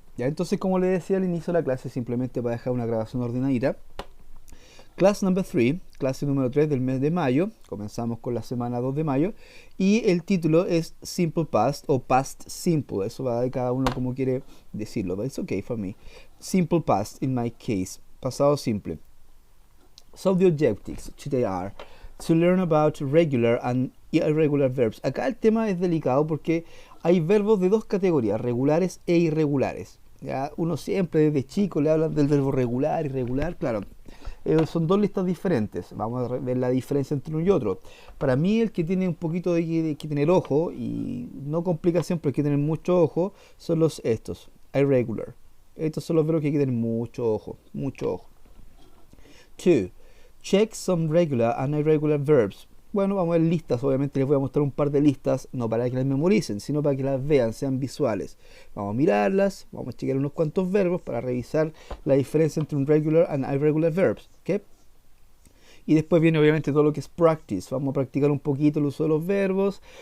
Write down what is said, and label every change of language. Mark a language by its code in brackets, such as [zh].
[es] Ya, entonces, como les decía al inicio de la clase, simplemente para dejar una grabación ordenadita. [en] Class number 3, [es] clase número 3 del mes de mayo. Comenzamos con la semana 2 de mayo. Y el título es Simple Past o Past Simple. Eso va de cada uno como quiere decirlo. [en] But it's okay for me. Simple Past in my case. [es] Pasado simple. [en] So the objectives today are to learn about regular and irregular verbs. [es] Acá el tema es delicado porque hay verbos de dos categorías, regulares e irregulares. ¿Ya? Uno siempre desde chico le hablan del verbo regular, irregular, claro. Son dos listas diferentes. Vamos a ver la diferencia entre uno y otro. Para mí, el que tiene un poquito de que tener ojo, y no complicación, pero hay que tener mucho ojo, son estos, irregular. Estos son los verbos que hay que tener mucho ojo, mucho ojo. 2. [en] Check some regular and irregular verbs. [es] Bueno, vamos a ver listas, obviamente les voy a mostrar un par de listas, no para que las memoricen, sino para que las vean, sean visuales. Vamos a mirarlas, vamos a chequear unos cuantos verbos para revisar la diferencia entre un [en] regular and irregular verbs. [es] ¿Okay? Y después viene obviamente todo lo que es practice. Vamos a practicar un poquito el uso de los verbos.